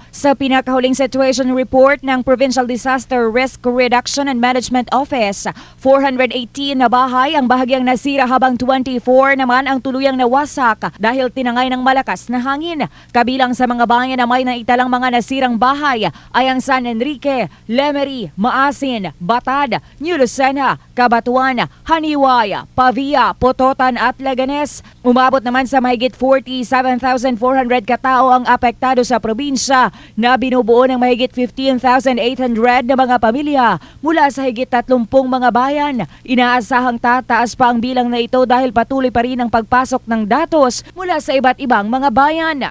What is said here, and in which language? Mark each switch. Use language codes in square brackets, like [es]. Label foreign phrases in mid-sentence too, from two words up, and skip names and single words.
[tl] Sa pinakahuling [en] situation report [tl] ng Provincial Disaster Risk Reduction and Management Office, 418 na bahay ang bahagyang nasira habang 24 naman ang tuluyang nawasak dahil tinangay ng malakas na hangin. Kabilang sa mga bayan na may naitalang mga nasirang bahay ay ang San Enrique, Lemery, Maasin, Batad, New Lucena, Cabatuan, Haniwaya, Pavia, Pototan at Leganes. Umabot naman sa mahigit 47,400 katao ang apektado sa probinsya na binubuo ng mahigit 15,800 na mga pamilya mula sa higit 30 mga bayan. Inaasahang tataas pa ang bilang na ito dahil patuloy pa rin ang pagpasok ng datos mula sa iba't ibang mga bayan.